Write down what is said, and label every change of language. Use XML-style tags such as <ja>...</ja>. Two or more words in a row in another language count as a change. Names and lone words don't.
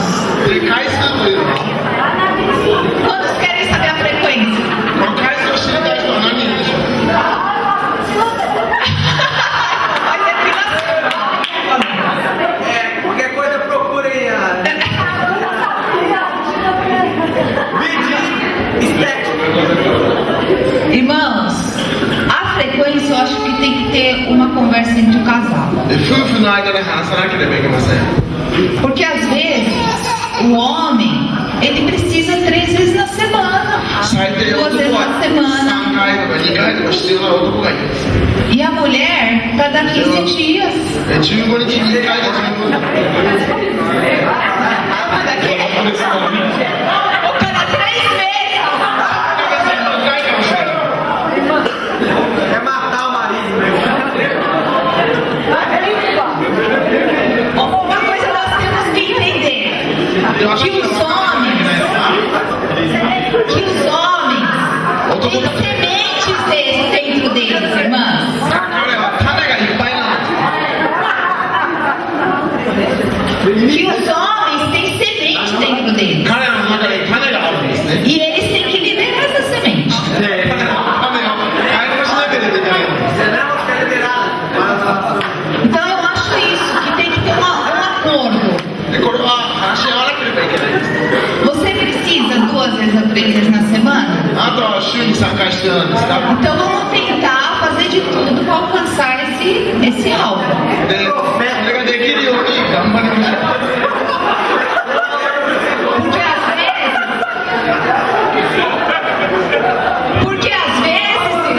<ja>で回数というのは</ja> <pt>Quantos querem saber a frequência?</pt> <ja>この回数を知りたい人は何人いるでしょう。</ja> <pt>Vai depilação. Qualquer coisa procurem a Irmãos, a frequência eu acho que tem que ter uma conversa entre o casal.</pt> <ja>で夫婦の間で話さなければいけません。</ja> <pt>Porque às vezes o homem, ele precisa 3 vezes na semana,</pt> <ja>最低</ja> <pt>2 vezes</pt> <ja>男は</ja> <pt>na semana.</pt> <ja>3 回とか2回とか必要な男がいます。</ja> <pt>E a mulher cada 15 dias.</pt> <ja>15 日に1回で十分。</ja> <pt>Ou cada 3 meses. é matar o marido mesmo. Uma coisa nós temos que entender. Eu acho Que que os homens têm sementes dentro deles, irmãs.</pt> <ja>彼は種がいっぱいなんです。</ja> <pt>Que os homens têm semente dentro deles.</pt> <ja>彼らの中に種があるんですね。</ja> <pt>E eles têm que liberar essa semente.</pt> <ja>種を解放しなければいけないんです。</ja> <pt>Senão fica liberado. Então eu acho isso, que tem que ter um acordo.</pt> <ja>でこれは話し合わなければいけないんです。</ja> <pt>Você precisa 2 vezes ou 3 vezes na semana?</pt> <ja>あなたは週に3回必要なんですか。</ja> <pt>Então vamos tentar fazer de tudo para alcançar esse alvo.</pt> <ja>でそれができるように頑張りましょう。</ja> <pt>Porque às vezes,</pt>